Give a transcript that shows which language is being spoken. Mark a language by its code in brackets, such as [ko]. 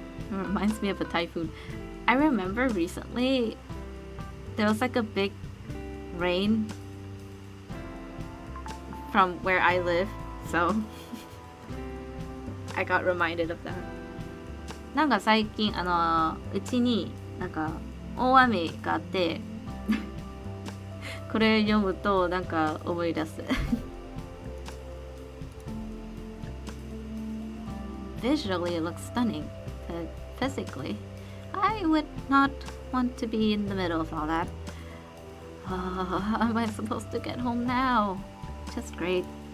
[en] It reminds me of a typhoon. I remember recently there was like a big rain from where I live, so I got reminded of that. [ja] なんか最近うちになんか大雨があってこれ読むとなんか思い出す。 [en] Visually it looks stunning, but physically I would not want to be in the middle of all that. How am I supposed to get home now? Just great.